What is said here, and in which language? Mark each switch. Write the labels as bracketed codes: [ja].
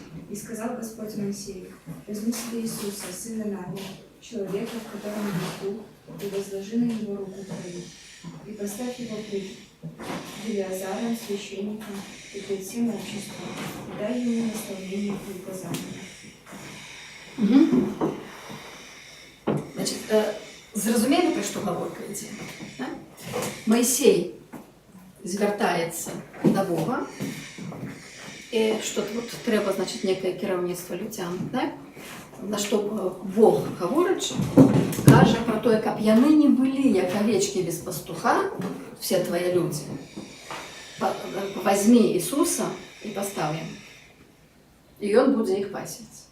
[ru] И сказал Господь Моисею: возьми себе Иисуса, сына Навина, человека, в котором есть дух, и возложи на него руку твою, и поставь его пред Елеазаром, священником, и пред всем обществом, и дай ему наставление и указания». [be] Значит, зразумелі, пра што гаворка ідзе? Моисей звяртаецца да Бога, і [uk] І що тут треба, значить, некое керівництво людям, так? На що Бог говорить, каже про те, як п'яни не були, як овечки без пастуха, всі твої люди. Возьми Ісуса і постав їм. І Він буде їх пасти.